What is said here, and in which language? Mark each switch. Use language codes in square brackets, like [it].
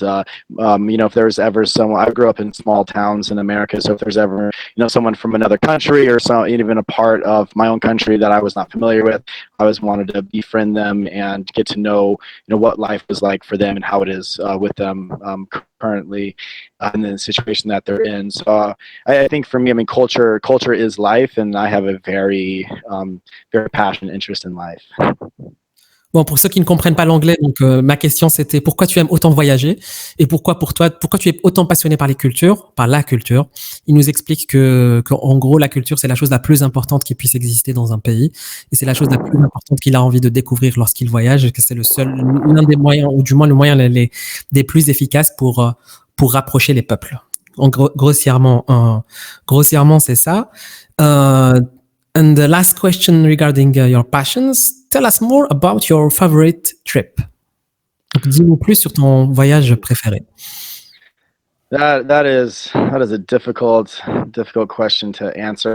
[en] If there's ever someone, I grew up in small towns in America, so if there's ever someone from another country or even a part of my own country that I was not familiar with, I always wanted to befriend them and get to know what life was like for them and how it is with them currently in the situation that they're in. So I think for me, culture is life, and I have a very passionate interest in life. [fr] Bon, pour ceux qui ne comprennent pas l'anglais, donc ma question c'était pourquoi tu aimes autant voyager et pourquoi tu es autant passionné par la culture. Il nous explique qu'en gros la culture c'est la chose la plus importante qui puisse exister dans un pays et c'est la chose la plus importante qu'il a envie de découvrir lorsqu'il voyage et que c'est l'un des moyens ou du moins le moyen des plus efficaces pour rapprocher les peuples. En grossièrement c'est ça. [en] And the last question regarding your passions, tell us more about your favorite trip. [fr] Donc, dis-nous plus sur ton voyage préféré. [en] That is a difficult question to answer.